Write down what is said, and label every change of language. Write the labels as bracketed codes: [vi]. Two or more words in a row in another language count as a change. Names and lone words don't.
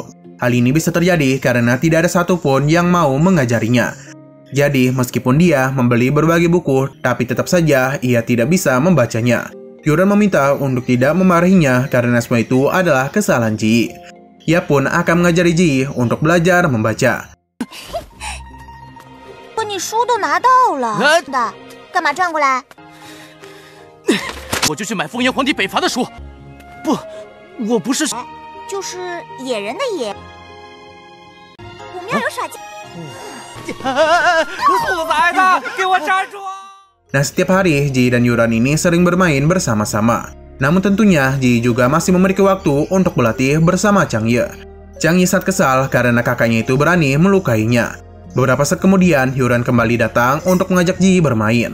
[id] Hal ini bisa terjadi karena tidak ada satupun yang mau mengajarinya. Jadi meskipun dia membeli berbagai buku, tapi tetap saja ia tidak bisa membacanya. Yuran meminta untuk tidak memarahinya karena semua itu adalah kesalahan Ji. Ia pun akan mengajari Ji untuk belajar membaca. [zh] 你书都拿到了，干嘛转过来？我就去买风炎皇帝北伐的书。不，我不是，就是野人的野。我们要有耍剑。兔崽子，给我站住！ [id] Nah, setiap hari Ji dan Yuran ini sering bermain bersama-sama. Namun tentunya Ji juga masih memiliki waktu untuk berlatih bersama Chang Ye. Chang Ye sangat kesal karena kakaknya itu berani melukainya. Beberapa saat kemudian, Yuran kembali datang untuk mengajak Ji bermain.